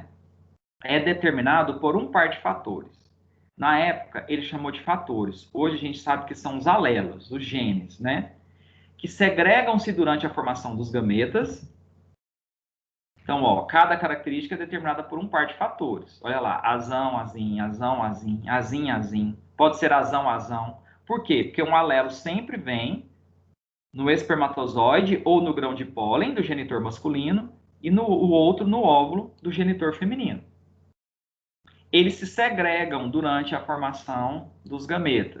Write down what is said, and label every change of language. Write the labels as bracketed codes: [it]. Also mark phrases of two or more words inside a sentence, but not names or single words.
[pt] É determinado por um par de fatores. Na época, ele chamou de fatores. Hoje a gente sabe que são os alelos, os genes, né? Que segregam-se durante a formação dos gametas. Então, ó, cada característica é determinada por um par de fatores. Olha lá, azão, azim, azão, azim, azim, azim. Pode ser azão, azão. Por quê? Porque um alelo sempre vem no espermatozoide ou no grão de pólen do genitor masculino e o outro no óvulo do genitor feminino. Eles se segregam durante a formação dos gametas.